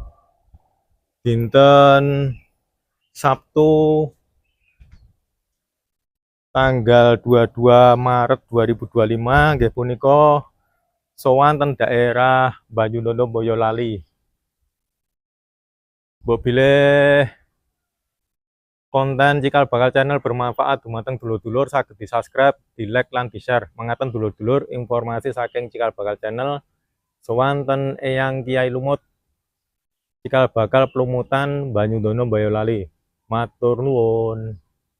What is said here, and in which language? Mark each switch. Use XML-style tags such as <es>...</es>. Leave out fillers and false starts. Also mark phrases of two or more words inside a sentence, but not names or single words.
<jv>Dinten Sabtu tanggal 22 Maret 2025 nggih punika sowan ten daerah Banyudono, Boyolali. Mbok bilih konten Cikal Bakal Channel bermanfaat dumateng dulur-dulur saged di-subscribe, di-like lan di-share. Mangaten dulur-dulur informasi saking Cikal Bakal Channel sowan ten Eyang Kyai Lumut. Cikal bakal Pelumutan, Banyudono, Boyolali. Matur nuwun.</jv>